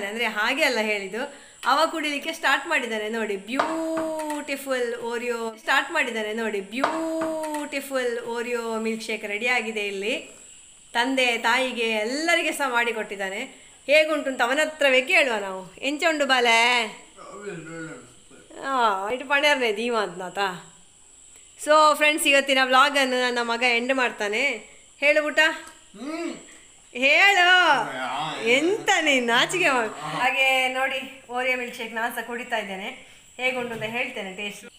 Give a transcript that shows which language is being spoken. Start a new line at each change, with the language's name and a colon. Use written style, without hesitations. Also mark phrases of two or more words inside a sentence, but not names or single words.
Kannada: ಅಂದರೆ ಹಾಗೆ ಅಲ್ಲ ಹೇಳಿದ್ದು, ಅವ ಕುಡಿಲಿಕ್ಕೆ ಸ್ಟಾರ್ಟ್ ಮಾಡಿದ್ದಾನೆ ನೋಡಿ. ಬ್ಯೂಟಿಫುಲ್ ಓರಿಯೋ ಸ್ಟಾರ್ಟ್ ಮಾಡಿದ್ದಾನೆ ನೋಡಿ.
English: beautiful Oreo milk shake ready ಆಗಿದೆ.
Kannada: ಇಲ್ಲಿ ತಂದೆ ತಾಯಿಗೆ ಎಲ್ಲರಿಗೆ ಸಹ ಮಾಡಿ ಕೊಟ್ಟಿದ್ದಾನೆ. ಹೇಗುಂಟು ಅಂತ ಅವನ ಹತ್ರವೇ ಕೇಳುವ ನಾವು.
Tulu: ಎಂಚ ಉಂಡು ಬಾಲೆ? ಇಟ್ಟು ಪಣ್ಯರ್ನೇ ದೀವ ಅಂತನಾತ.
English: So friends,
Kannada: ಇವತ್ತಿನ ವ್ಲಾಗನ್ನು ನನ್ನ ಮಗ ಎಂಡ್ ಮಾಡ್ತಾನೆ. ಹೇಳು ಊಟ ಹೇಳು. ಎಂತ ನೀನು ನಾಚಿಕೆ ಮಾಡು. ಹಾಗೆ ನೋಡಿ, ಓರಿಯೋ
English: milk shake
Kannada: ನಾನು ಸಹ ಕುಡಿತಾ ಇದ್ದೇನೆ. ಹೇಗುಂಟು ಅಂತ ಹೇಳ್ತೇನೆ ಟೇಸ್ಟ್.